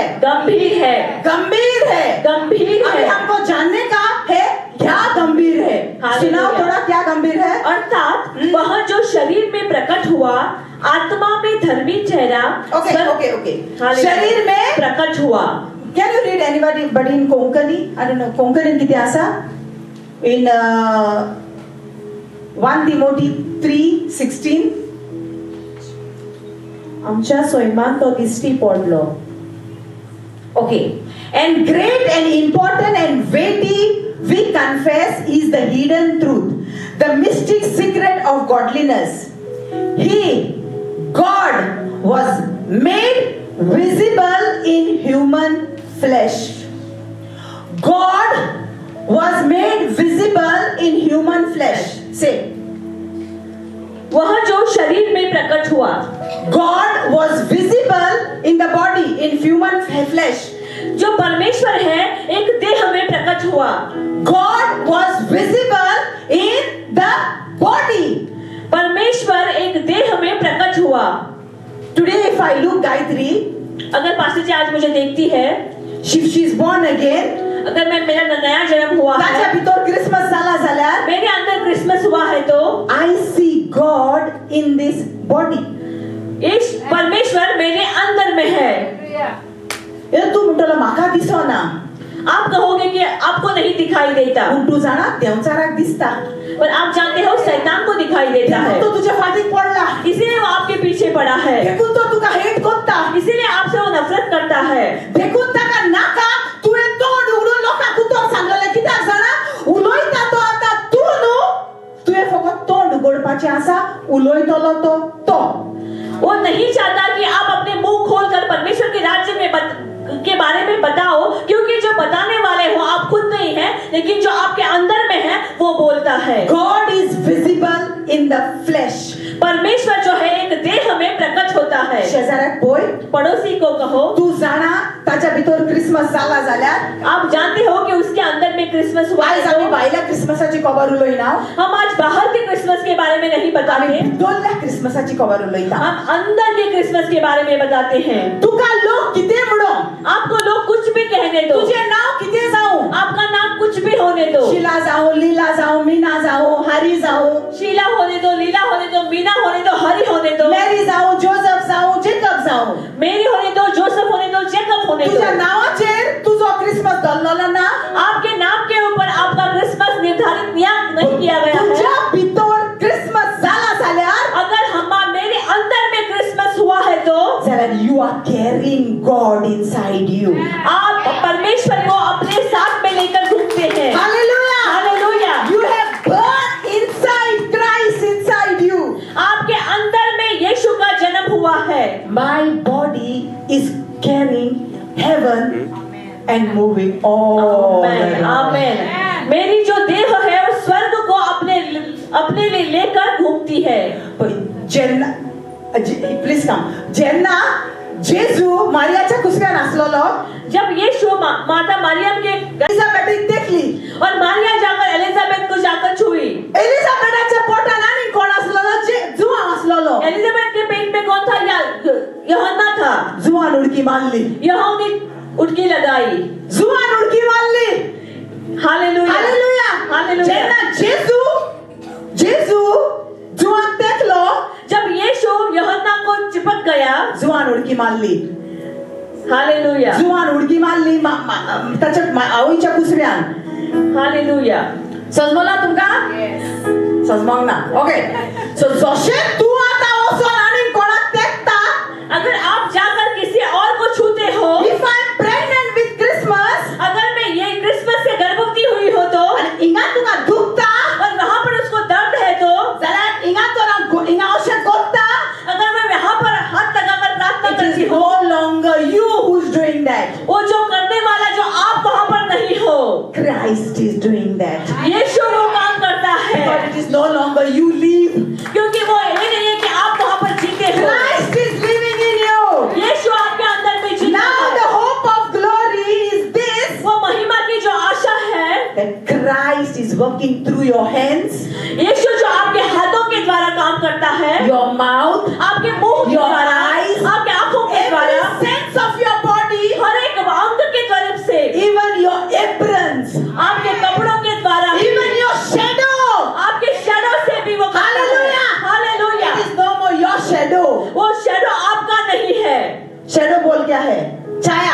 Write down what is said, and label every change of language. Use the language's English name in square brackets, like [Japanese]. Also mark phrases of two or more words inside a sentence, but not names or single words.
[Hindi] गंभीर है, गंभीर है. गंभीर अभी है। हमको जानने का है क्या गंभीर है. हालेलुया। सुनाओ थोड़ा क्या गंभीर है. अर्थात वह जो शरीर में प्रकट हुआ, आत्मा में धर्मी ठहरा, Okay, स्वर्ग- okay, okay. हालेलुया। शरीर में प्रकट हुआ। [English] Can you read anybody in Konkani? I don't know. Konkani [Konkani] किती आसा? [English] In 1 Timothy 3:16. [Konkani] आमच्या स्वयंपाक तो दिसटी पडलो। [English] Okay. And great and important and weighty, we confess, is the hidden truth, the mystic secret of godliness. He, God, was made visible in human flesh. God was made visible in human flesh. Say, [Hindi] वह जो शरीर में प्रकट हुआ, [English] God was visible in the body, in human flesh. [Hindi] जो परमेश्वर है एक देह में प्रकट हुआ। [English] God was visible in the body. [Hindi] परमेश्वर एक देह में प्रकट हुआ। [English] Today, if I look Gayatri, [Hindi] अगर पास्टर जी आज मुझे देखती है, [English] if she is born again, [Hindi] अगर मैं मेरा नया जन्म हुआ [Konkani] ताच्या [Hindi] है, [Konkani] भितर क्रिसमस जाला जाल्यार, [Hindi] मेरे अंदर क्रिसमस हुआ है, तो [English] I see God in this body. [Hindi] इस परमेश्वर मेरे अंदर में है। [Konkani] ये तू म्हणटलो म्हाका दिसना. [Hindi] आप कहोगे कि आपको नहीं दिखाई देता, [Konkani] पूण तू जाणा देवचाराक दिसता. [Hindi] पर आप जानते हो शैतान को दिखाई देता है, [Konkani] देखून तो तुझ्या फाटीक पडला. [Hindi] इसीलिए वो आपके पीछे पड़ा है, [Konkani] देखून तो तुका हेट करता. [Hindi] इसीलिए आपसे वो नफरत करता है। [Konkani] देखून ताका नाका तुवें तोंड उगडून लोकांक उतर सांगलेलें. कित्याक जाणा, उलयता तो आतां तूं न्हू, तुवें फकत तोंड उगडपाचें आसा. उलयतलो तो. [Hindi] वो नहीं चाहता कि आप अपने मुंह खोलकर परमेश्वर के राज्य में के बारे में बताओ, क्योंकि जो बताने वाले हो आप खुद नहीं है, लेकिन जो आपके अंदर में है वो बोलता है। [English] God is visible in the flesh. [Hindi] परमेश्वर जो है एक देह में है। [Konkani] शेजाऱ्याक पळय, [Hindi] पड़ोसी को कहो, [Konkani] तू जाणा ताच्या भितर क्रिसमस जाला जाल्यार [Hindi] आप जानते हो कि उसके अंदर में क्रिसमस हुआ [Konkani] आयज [Hindi] है [Konkani] आमी तो भायल्या क्रिसमसाची खबर उलयना, [Hindi] हम आज बाहर के क्रिसमस के बारे में नहीं [Konkani] आमी [Hindi] बताते, [Konkani] भितरल्या क्रिसमसाची खबर उलयता. [Hindi] हम अंदर के क्रिसमस के बारे में बताते हैं। [Konkani] तुका लोक कितें म्हणो, [Hindi] आपको लोग कुछ भी कहने दो, [Konkani] तुजें नांव कितें जावं, [Hindi] आपका नाम कुछ भी होने दो, [Konkani] शिला जावं, लीला जावं, मीना जावं, हारी जावं, [Hindi] शीला होने दो, लीला होने दो, मीना होने दो, हरी होने दो, [Konkani] मेरी जावं, जोसेफ जावं, जेकब जावं, [Hindi] मेरी होने दो, जोसेफ होने दो, जेकब होने दो, [Konkani] तुझ्या नावाचेर तुजो क्रिसमस धरलेलो ना, [Hindi] आपके नाम के ऊपर आपका क्रिसमस निर्धारित नहीं किया गया [Konkani] तुझ्या [Hindi] है। [Konkani] भितर क्रिसमस जाला जाल्यार [Hindi] अगर मेरे अंदर में क्रिसमस हुआ है तो [Konkani] जाल्यार [English] you are carrying God inside you. [Hindi] आप परमेश्वर को अपने साथ में लेकर घूमते हैं। हालेलुया. हालेलुया। [English] You have birth inside Christ inside you. [Hindi] आपके अंदर में यीशु का जन्म हुआ है। [English] My body is carrying heaven and moving all [Hindi] आमेन, [English] around. [Hindi] आमेन। मेरी जो देह है वो स्वर्ग को अपने लिए लेकर घूमती है। [English] please come. [Konkani] जेन्ना जेजू मारियाच्या कुसऱ्यान आसलोलो, [Hindi] जब यीशु माता मरियम के [Konkani] एलिझाबेथीक देखली, [Hindi] और मारिया जाकर एलिजाबेथ को जाकर छुई। [Konkani] एलिझाबेथाच्या पोटान आनी कोण आसलोलो, जुवान आसलोलो. [Hindi] एलिजाबेथ के पेट में कौन था? यूहन्ना था। [Konkani] जुवान उडकी मारली, [Hindi] यूहन्ना ने उठकी लगाई। [Konkani] जुवान उडकी मारली. [Hindi] हालेलुया, हालेलुया. हालेलुया। [Konkani] जेन्ना जेजू जुवान देखलो, [Hindi] जब यीशु यूहन्ना को चिपक गया, [Konkani] जुवान उडकी मारली. [Hindi] हालेलुया, [Konkani] जुवान उडकी मारली ताच्या आवयच्या कुसऱ्यान. [Hindi] हालेलुया। [Konkani] समजला तुमका? समजमोंक ना. ओके. सो जशें तूं आतां वचोन आनी कोणाक तेंकता, [Hindi] अगर आप जाकर किसी और को छूते हो, [English] if I am pregnant with Christmas, [Hindi] अगर मैं ये क्रिसमस से गर्भवती हुई हो तो, [Konkani] आनी हिंगा तुका दुखता, [Hindi] और वहां पर उसको दर्द है तो, [Konkani] जाल्यार हिंगा तो हिंगा अशें कोत्ता, [Hindi] अगर मैं वहां पर हाथ लगाकर प्रार्थना [English] इट [Hindi] करती [English] इज [Hindi] हूँ, [English] no longer you who is doing that. [Hindi] वो जो करने वाला जो आप वहां पर नहीं हो, [English] Christ is doing that. [Hindi] यीशु वो काम करता है। [English] But it is no longer you live. [Hindi] क्योंकि वो ये नहीं है कि आप वहां पर जीते हो, [English] Christ is living in you. [Hindi] यीशु आपके अंदर में जीता [English] Now [Hindi] है। [English] the hope of glory is this, [Hindi] वो महिमा की जो आशा है, [English] that Christ is working through your hands, [Hindi] यीशु जो आपके हाथों के द्वारा काम करता है, [English] your mouth, [Hindi] आपके मुंह के [English] your [Hindi] द्वारा, [English] eyes, [Hindi] आपके आंखों के [English] every [Hindi] द्वारा, [English] sense of your body, [Hindi] हर एक अंग के तरफ से, [English] even your aprons, [Hindi] आपके कपड़ों के द्वारा, [English] even your shadow. [Hindi] आपके शैडो से भी वो करता है। [English] Hallelujah. [Hindi] हालेलुया। [English] It is no more your shadow. [Hindi] वो शैडो आपका नहीं है। Shadow बोल क्या है? छाया.